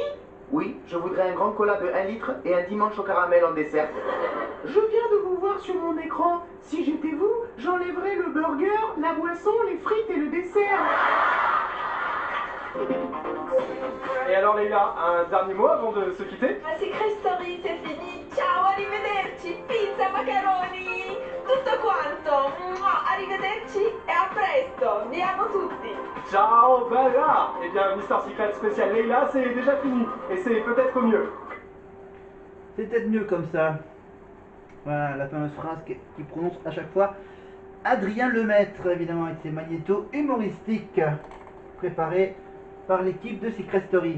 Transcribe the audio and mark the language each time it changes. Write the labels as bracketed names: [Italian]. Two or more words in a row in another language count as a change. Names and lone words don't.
[French] Oui, je voudrais un grand cola de 1 litre et un dimanche au caramel en dessert. Je viens de vous voir sur mon écran. Si j'étais vous, j'enlèverais le burger, la boisson, les frites et le dessert. Et alors Leila, un dernier mot avant de se quitter? La Secret Story, c'est fini. [Italian] Ciao, arrivederci. Pizza, macaroni, tutto quanto. Arrivederci [French] et à [Italian] presto. Vi amo tutti. Ciao, bella! [French] Eh bien, Mister Secret spécial Leila, c'est déjà fini. Et c'est peut-être mieux. C'est peut-être mieux comme ça. Voilà la fameuse phrase qui prononce à chaque fois Adrien Lemaître, évidemment, avec ses magnétos humoristiques préparés par l'équipe de Secret Story.